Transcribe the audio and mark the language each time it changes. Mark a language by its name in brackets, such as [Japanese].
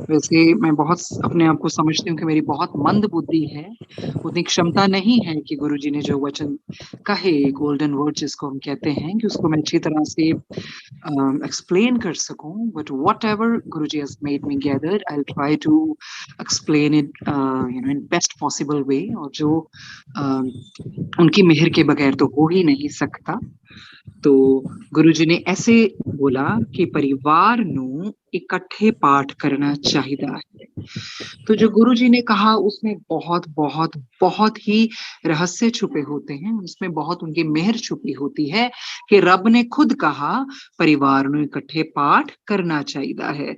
[Hindi] वैसे मैं बहुत अपने आप को समझती हूँ कि मेरी बहुत मंद बुद्धि है। उतनी क्षमता नहीं है कि गुरु जी ने जो वचन कहे, गोल्डन वर्ड जिसको हम कहते हैं, कि उसको मैं अच्छी तरह से explain कर सकूं. [English] But whatever Guruji has made me gather, I'll try to explain it, in best possible way. [Hindi] और जो उनकी मेहर के बगैर तो हो ही नहीं सकता। तो गुरुजी ने ऐसे बोला कि परिवार ਨੂੰ इकट्ठे पाठ करना चाहिए है। तो जो गुरुजी ने कहा उसमें बहुत बहुत बहुत ही रहस्य छुपे होते हैं, उसमें बहुत उनकी मेहर छुपी होती है कि रब ने खुद कहा परिवार ਨੂੰ इकट्ठे पाठ करना चाहिए है।